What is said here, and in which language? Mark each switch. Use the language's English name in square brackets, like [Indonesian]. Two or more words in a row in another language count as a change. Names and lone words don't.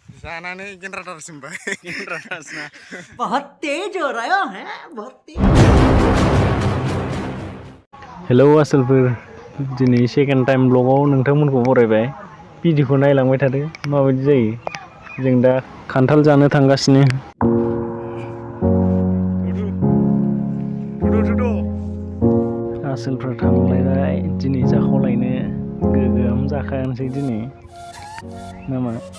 [Bodo] जानानै गेन्द्रादारसिमबाय गेन्द्रादारसिना [Hindi] बहुत तेज हो रहा है बहुत तेज [Bodo] हेलौ आसोलफोर दिनै [English] second time [Bodo] ब्लगाव नोंथांमोनखौ बरायबाय भिडिअखौ नायलांबाय थादो माबायदि जायो जों दा खान्थाल जानो थांगासिनो आसोलफ्रा थांलायबाय दिनै जाखावलायनो गोगोम जाखायानोसै दिनै नामा